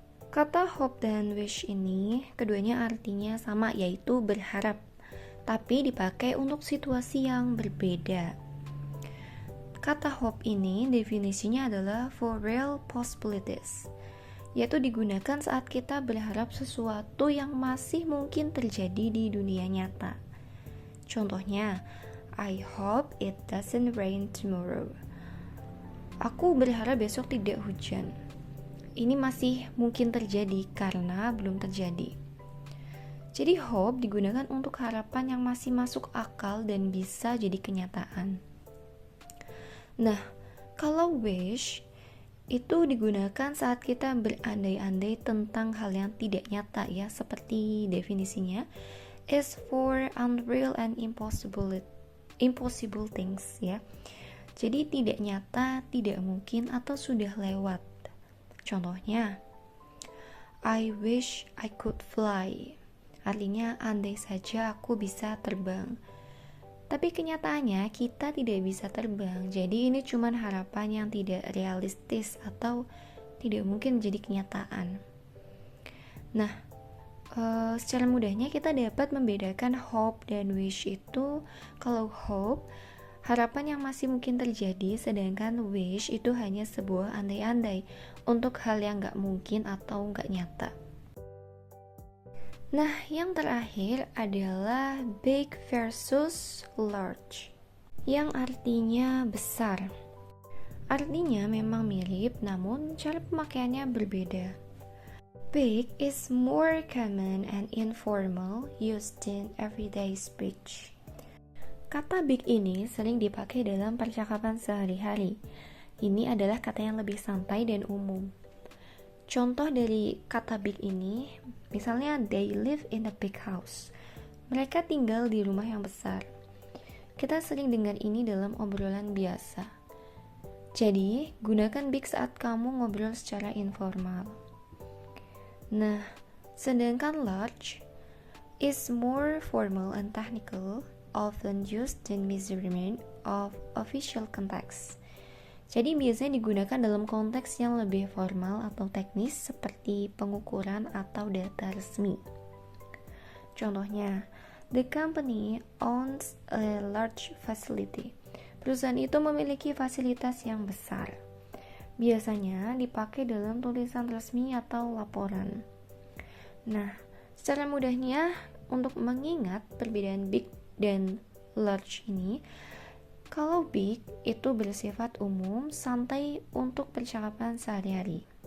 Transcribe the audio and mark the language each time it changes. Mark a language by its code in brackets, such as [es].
[id] Kata hope dan wish ini keduanya artinya sama, yaitu berharap, tapi dipakai untuk situasi yang berbeda. Kata hope ini definisinya adalah [en] for real possibilities, [id] yaitu digunakan saat kita berharap sesuatu yang masih mungkin terjadi di dunia nyata. [en] Contohnya, I hope it doesn't rain tomorrow. [id] Aku berharap besok tidak hujan. Ini masih mungkin terjadi karena belum terjadi. Jadi hope digunakan untuk harapan yang masih masuk akal dan bisa jadi kenyataan. Nah, kalau wish itu digunakan saat kita berandai-andai tentang hal yang tidak nyata ya, seperti definisinya [en] is for unreal and impossible things [id] ya. Jadi tidak nyata, tidak mungkin atau sudah lewat. [en] Contohnya, I wish I could fly. [id] Artinya andai saja aku bisa terbang. Tapi kenyataannya kita tidak bisa terbang. Jadi ini cuma harapan yang tidak realistis atau tidak mungkin menjadi kenyataan. Nah, secara mudahnya kita dapat membedakan hope dan wish itu. Kalau hope, harapan yang masih mungkin terjadi, sedangkan wish itu hanya sebuah andai-andai untuk hal yang gak mungkin atau gak nyata. Nah, yang terakhir adalah big versus large, yang artinya besar. Artinya memang mirip, namun cara pemakaiannya berbeda. [en] Big is more common and informal, used in everyday speech. [id] Kata big ini sering dipakai dalam percakapan sehari-hari. Ini adalah kata yang lebih santai dan umum. Contoh dari kata big ini, misalnya [en] they live in a big house. [id] Mereka tinggal di rumah yang besar. Kita sering dengar ini dalam obrolan biasa. Jadi, gunakan big saat kamu ngobrol secara informal. Nah, sedangkan [en] large is more formal and technical, often used in measurement of official context. [id] Jadi biasanya digunakan dalam konteks yang lebih formal atau teknis seperti pengukuran atau data resmi. [en] Contohnya, the company owns a large facility. [id] Perusahaan itu memiliki fasilitas yang besar. Biasanya dipakai dalam tulisan resmi atau laporan. Nah, secara mudahnya untuk mengingat perbedaan big dan large ini, kalau big itu bersifat umum, santai untuk percakapan sehari-hari.